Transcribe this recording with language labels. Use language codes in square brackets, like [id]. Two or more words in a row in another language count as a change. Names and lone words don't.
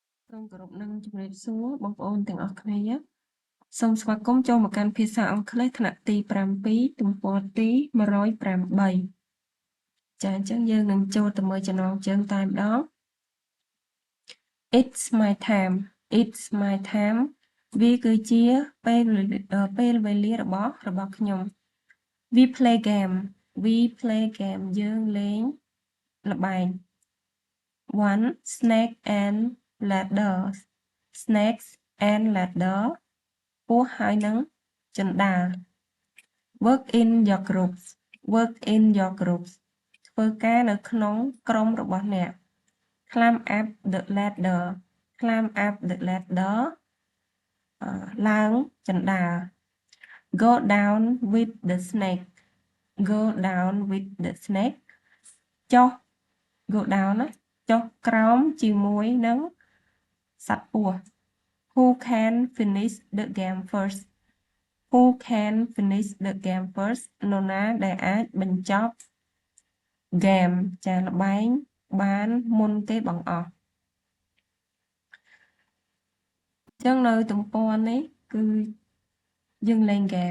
[km] សូមគោរពនឹងជំរាបសួរបងប្អូនទាំងអស់គ្នាសូមស្វាគមន៍ចូលមកកាន់ភាសាអង់គ្លេសថ្នាក់ទី7ទំព័រទី108ចាអញ្ចឹងយើងនឹងចូលទៅមើលចំណងជើងតែម្ដង [en] It's my time It's my time [km] វាគឺជាពេលវេលារបស់ខ្ញុំ [en] We play game [km] យើងលេងល្បែង [en] One snake and ladder snakes and ladder [km] ពស់ហើយនឹងជណ្ដើរ [en] work in your groups [km] ធ្វើការនៅក្នុងក្រុមរបស់អ្នក [en] climb up the ladder [km] ឡើងជណ្ដើរ [en] go down with the snake ចុះ go down [km] ចុះក្រោមជាមួយនឹងសត្វពស់ [en] Who can finish the game first [km] នរណាដែលអាចបញ្ចប់ game ចាល្បែងបានមុនគេបង្អស់អញ្ចឹងនៅទំព័រនេះគឺយើងលេង game